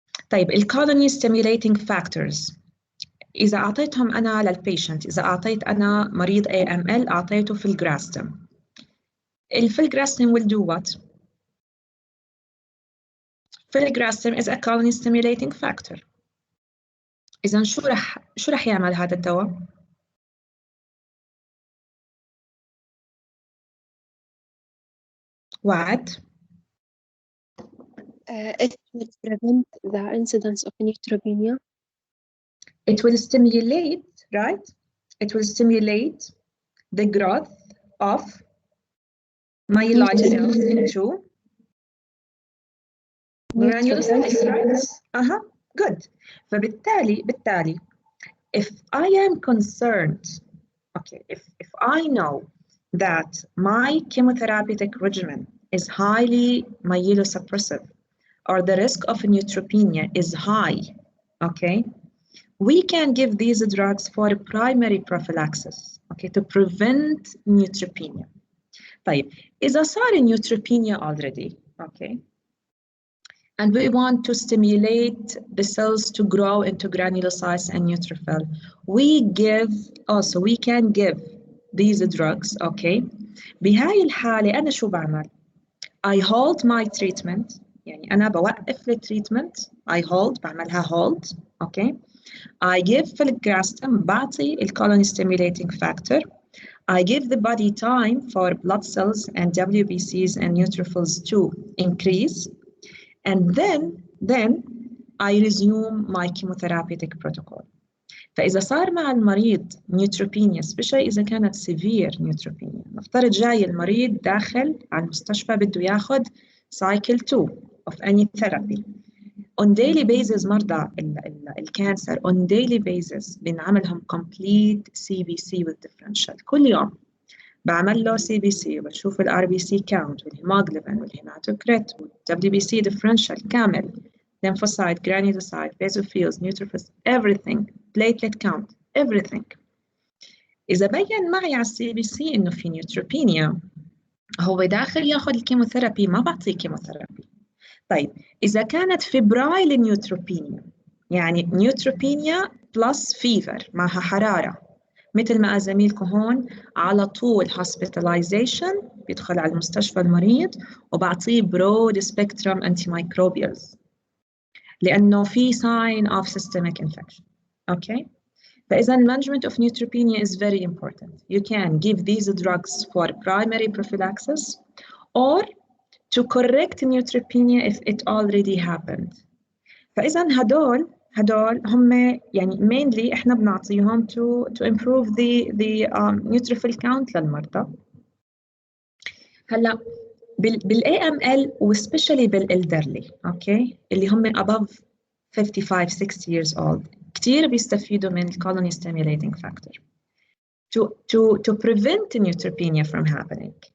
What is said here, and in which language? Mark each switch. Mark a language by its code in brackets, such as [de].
[en] طيب colony stimulating factors. [ar] إذا أعطيتهم أنا للبيشنت، إذا أعطيت أنا مريض AML أعطيته filgrastim. [en] Filgrastim will do what? Filgrastim is a colony stimulating factor. [ar] إذا شو رح يعمل هذا الدواء؟ وعد؟ [en] It will prevent the incidence of neutropenia. It will stimulate, right? It will stimulate the growth of myeloid cells into granulocytes, right? Good. [ar] فبالتالي [en] if I am concerned, okay, if I know that my chemotherapeutic regimen is highly myelosuppressive or the risk of neutropenia is high, okay, we can give these drugs for primary prophylaxis, okay, to prevent neutropenia. [ar] طيب إذا صار [en] neutropenia already, okay, and we want to stimulate the cells to grow into granulocytes and neutrophil, we can give these drugs, okay. [ar] بهاي الحالة أنا شو بعمل؟ [en] I hold my treatment، [ar] يعني أنا بوقف التريتمنت، I hold بعملها hold، okay. [en] I give filgrastim [ar] بعطي [en] colony stimulating factor. I give the body time for blood cells and WBCs and neutrophils to increase. And then I resume my chemotherapeutic protocol. [ar] فإذا صار مع المريض neutropenia, especially إذا كانت severe neutropenia، نفترض جاي المريض داخل على المستشفى بده ياخد [en] cycle 2 of any therapy. On daily basis [ar] مرضى الكانسر [en] on daily basis [ar] بنعملهم [en] complete CBC with differential [ar] كل يوم. بعمل له [en] CBC [ar] وبشوف [en] RBC count والهيموجلوبين والهيماتوكريت والWBC differential كامل، lymphocyte, granulocyte, basophils, neutrophils, everything, platelet count, everything. [ar] إذا بين معي على CBC إنه في neutropenia، هو داخل ياخذ الكيموثيرابي، ما بعطيه كيموثيرابي. طيب إذا كانت febrile neutropenia، يعني neutropenia plus fever معها حرارة، مثل ما زميلكم هون على طول hospitalization، بيدخل على المستشفى المريض وبعطيه [en] broad spectrum antimicrobials [ar] لأنه في [en] sign of systemic infection. Okay? [ar] فإذا [en] management of neutropenia is very important. You can give these drugs for primary prophylaxis or to correct neutropenia if it already happened. [ar] فإذا هدول هم يعني mainly إحنا بنعطيهم [en] to improve the neutrophil count [ar] للمرضى. هلا بال [en] AML وespecially بالelderly، okay، [ar] اللي هم [en] above 55-60 years old، [ar] كتير بيستفيدوا من [en] colony stimulating factor to prevent neutropenia from happening.